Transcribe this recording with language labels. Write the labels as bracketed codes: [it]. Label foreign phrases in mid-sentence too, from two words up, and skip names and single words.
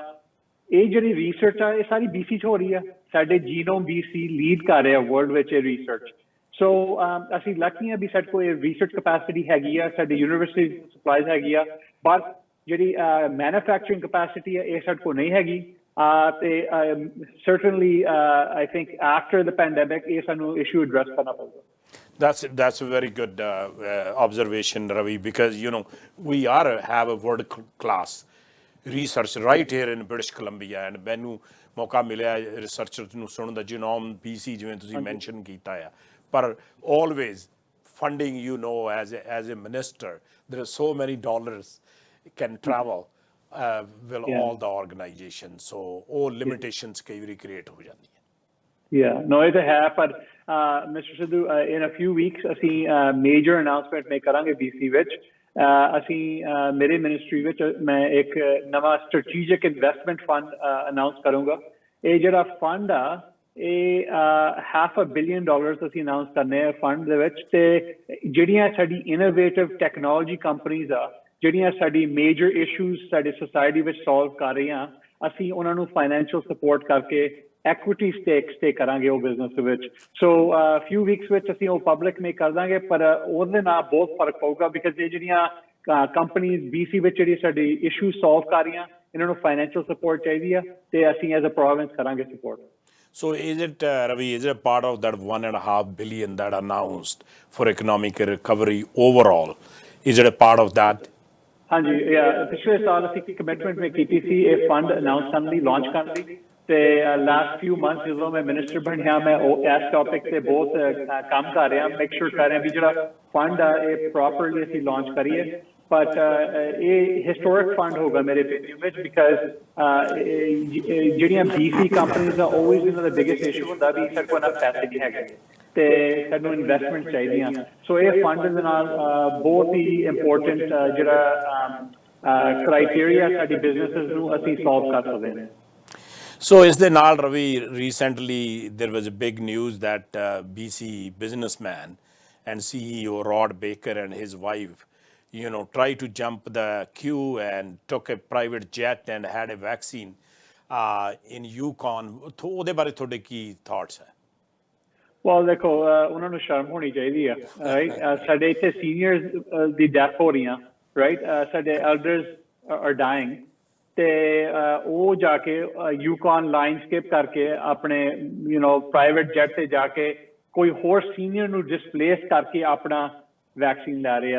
[pa] ਇਹ ਜਿਹੜੀ ਰਿਸਰਚ ਆ ਇਹ ਸਾਰੀ BC 'ਚ ਹੋ ਰਹੀ ਆ। ਸਾਡੇ ਜੀਨੋਮ BC ਲੀਡ ਕਰ ਰਿਹਾ ਵਰਲਡ ਵਿੱਚ ਇਹ ਰਿਸਰਚ। ਸੋ ਅਸੀਂ ਲੱਕੀ ਆ ਵੀ ਸਾਡੇ ਕੋਲ ਇਹ [en] research capacity [pa] ਹੈਗੀ ਆ, ਸਾਡੀ [en] university supplies [pa] ਹੈਗੀ ਆ, ਪਰ ਜਿਹੜੀ [en] manufacturing capacity [pa] ਆ ਇਹ ਸਾਡੇ ਕੋਲ ਨਹੀਂ ਹੈਗੀ। [en] ਤੇ certainly I think after the pandemic [pa] ਇਹ ਸਾਨੂੰ [en] issue address [pa] ਕਰਨਾ ਪਊਗਾ। [en] That's a very good observation, Ravi, because we have a world class research right here in British Columbia, and [pa] ਮੈਨੂੰ ਮੌਕਾ ਮਿਲਿਆ ਰਿਸਰਚਰ ਨੂੰ ਸੁਣਨ ਦਾ, ਜੀਨੋਮ BC ਜਿਵੇਂ ਤੁਸੀਂ ਮੈਂਸ਼ਨ ਕੀਤਾ ਆ। [en] ਪਰ always funding, as a minister, there are so many dollars can travel will all the organizations, so all limitations [pa] ਕਈ ਵਾਰੀ [en] create [pa] ਹੋ ਜਾਂਦੀਆਂ। [en] No, it [pa] ਹੈ, ਪਰ [en] Mr. Sidhu, in a few weeks ਅਸੀਂ major announcement make [pa] ਕਰਾਂਗੇ BC ਵਿੱਚ। ਅਸੀਂ ਮੇਰੇ ਮਿਨਿਸਟਰੀ ਵਿੱਚ ਮੈਂ ਇੱਕ ਨਵਾਂ [en] strategic investment fund announce [pa] ਕਰੂੰਗਾ। ਇਹ ਜਿਹੜਾ ਫੰਡ ਆ ਇਹ $500 million ਅਸੀਂ ਅਨਾਉਂਸ ਕਰਨੇ ਆ ਫੰਡ ਦੇ ਵਿੱਚ। ਤੇ ਜਿਹੜੀਆਂ ਸਾਡੀ [en] innovative technology companies [pa] ਆ, ਜਿਹੜੀਆਂ ਸਾਡੀ [en] major issues [pa] ਸਾਡੇ ਸੋਸਾਇਟੀ ਵਿੱਚ ਸੋਲਵ ਕਰ ਰਹੀਆਂ, ਅਸੀਂ ਉਹਨਾਂ ਨੂੰ [en] financial support [pa] ਕਰਕੇ [en] equity stakes [pa] ਕਰਾਂਗੇ ਉਹ ਬਿਜ਼ਨਸ ਦੇ ਵਿੱਚ। ਸੋ [en] few weeks [pa] ਵਿੱਚ ਅਸੀਂ ਉਹ [en] public make [pa] ਕਰ ਦਾਂਗੇ, ਪਰ ਉਹਦੇ ਨਾਲ ਬਹੁਤ ਫਰਕ ਪਊਗਾ ਬਿਕਾਜ਼ ਇਹ ਜਿਹੜੀਆਂ ਕੰਪਨੀਜ਼ BC ਵਿੱਚ ਜਿਹੜੀ ਸਾਡੀ [en] issue solve [pa] ਕਰ ਰਹੀਆਂ, ਇਹਨਾਂ ਨੂੰ [en] financial support [pa] ਚਾਹੀਦੀ ਆ ਤੇ ਅਸੀਂ [en] as a province [pa] ਕਰਾਂਗੇ ਸਪੋਰਟ। [en] So is it, Ravi, is it a part of that $1.5 billion that announced for economic recovery overall? Is it a part of that? [pa] ਹਾਂਜੀ, ਪਿਛਲੇ ਸਾਲ ਅਸੀਂ ਕਮਿਟਮੈਂਟ ਮੈਂ ਕੀਤੀ ਸੀ ਇਹ [en] fund announce [pa] ਕਰਨ ਲਈ, ਲਾਂਚ ਕਰਨ ਲਈ। ਤੇ [en] last few months [pa] ਜਦੋਂ ਮੈਂ ਮਿਨਿਸਟਰ ਬਣਿਆ, ਮੈਂ ਉਹ ਇਸ ਟੌਪਿਕ ਤੇ ਬਹੁਤ ਕੰਮ ਕਰ ਰਿਹਾ, [en] make sure [pa] ਕਰ ਰਿਹਾ ਵੀ ਜਿਹੜਾ ਫੰਡ ਆ ਇਹ ਪ੍ਰੋਪਰਲੀ ਅਸੀਂ ਲਾਂਚ ਕਰੀਏ। ਬਟ ਇਹ [en] historic fund [pa] ਹੋਗਾ ਮੇਰੇ opinion ਵਿੱਚ, ਬਿਕਾਜ਼ ਜਿਹੜੀਆਂ BC ਕੰਪਨੀਜ਼ ਆ always ਇਹਨਾਂ ਦਾ [en] biggest issue [pa] ਹੁੰਦਾ ਵੀ ਸਾਡੇ ਕੋਲ ਨਾ ਪੈਸੇ ਨਹੀਂ ਹੈਗੇ ਤੇ ਸਾਨੂੰ ਇਨਵੈਸਟਮੈਂਟ ਚਾਹੀਦੀਆਂ। ਸੋ ਇਹ ਫੰਡ ਦੇ ਨਾਲ ਬਹੁਤ ਹੀ ਇੰਪੋਰਟੈਂਟ ਜਿਹੜਾ ਕ੍ਰਾਈਟੇਰੀਆ ਸਾਡੀ ਬਿਜ਼ਨੈਸਿਸ ਨੂੰ ਅਸੀਂ ਸੋਲਵ ਕਰ ਸਕਦੇ ਹਾਂ। [en] So is the ਨਾਲ Ravi, recently there was a big news that BC businessman and CEO Rod Baker and his wife, tried to jump the queue and took a private jet and had a vaccine in Yukon. [pa] ਉਹਦੇ ਬਾਰੇ ਤੁਹਾਡੇ ਕੀ thoughts ਹੈ? Well, ਦੇਖੋ ਉਹਨਾਂ ਨੂੰ ਸ਼ਰਮ ਹੋਣੀ ਚਾਹੀਦੀ ਆ, ਰਾਈਟ। ਸਾਡੇ ਇੱਥੇ ਸੀਨੀਅਰਸ ਦੀ ਡੈਥ ਹੋ ਰਹੀਆਂ, ਰਾਈਟ। ਸਾਡੇ [en] elders are dying [pa] ਤੇ ਉਹ ਜਾ ਕੇ [en] Yukon line skip [pa] ਕਰਕੇ ਆਪਣੇ [en] private jet [pa] ਤੇ ਜਾ ਕੇ ਕੋਈ ਹੋਰ ਸੀਨੀਅਰ ਨੂੰ ਡਿਸਪਲੇਸ ਕਰਕੇ ਆਪਣਾ ਵੈਕਸੀਨ ਲੈ ਰਹੇ ਆ।